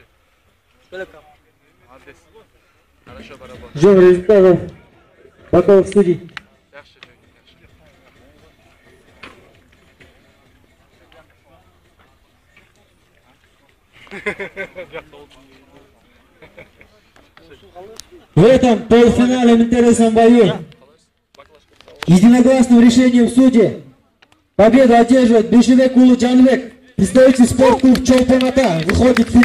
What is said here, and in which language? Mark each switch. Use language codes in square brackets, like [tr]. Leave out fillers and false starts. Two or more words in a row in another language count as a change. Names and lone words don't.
[ru] Молодец. Хорошо поработал. Ждем результатов. Потом в студии. [ky] Жакшы, Johnny, жакшы. [ru] В этом полуфинале интересном бою единогласным решением судей победу одерживает Душевек Улы Джанбек, представитель спортклуб Чолпоната, выходит в финал.